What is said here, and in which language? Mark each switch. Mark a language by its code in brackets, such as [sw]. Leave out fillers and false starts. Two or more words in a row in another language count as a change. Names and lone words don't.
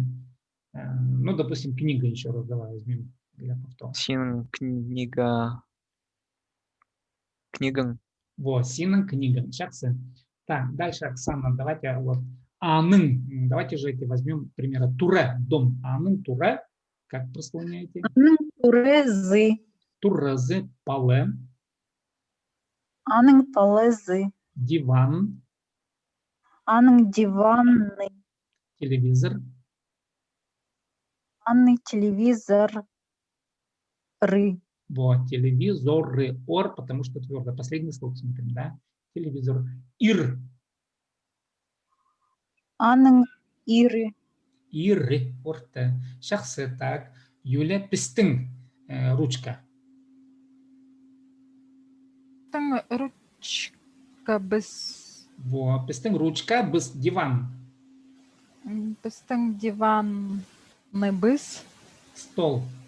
[ru] Ну, допустим, книга еще раз давай возьмем для повтора. [kjh] Синын книга. Книган. Вот, синын книган. Сейчас. [ru] Так, дальше, Оксана, давайте вот. [kjh] Аның. [ru] Давайте же эти возьмем, к примеру, туре, дом. [kjh] Аның туре. [ru] Как прославляете? [kjh] Аның турезы. Турезы, пале. Аның палезы. [ru] Диван. [kjh] Аның диваны. [ru] Телевизор. [kjh] Аның телевизоры. [ru] Вот, телевизоры. Ор, потому что твердо. Последний слог смотрим, да? Телевизор. [kjh] Ир. Аның иры. Иры. Орта. Шахсы. [ru] Так. Юля, пистың. Ручка. [kjh] Ручка без. [ru] Вот, [kjh] пистың ручка, без диван. Пистың диван не без. [ru] Стол.